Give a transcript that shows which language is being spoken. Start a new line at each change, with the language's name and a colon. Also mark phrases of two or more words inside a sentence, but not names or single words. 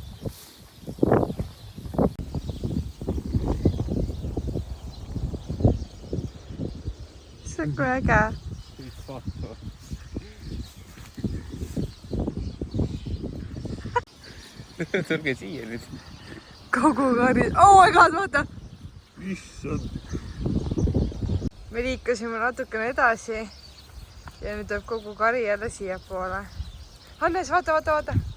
Estonian: See on kui äge. Tulge siia nüüd. Kogu kari.
English: Oh my god,
Estonian: vaata! Issand. Me liikusime natukene edasi ja nüüd tuleb kogu kari jälle siia poole. Hannes, vaata!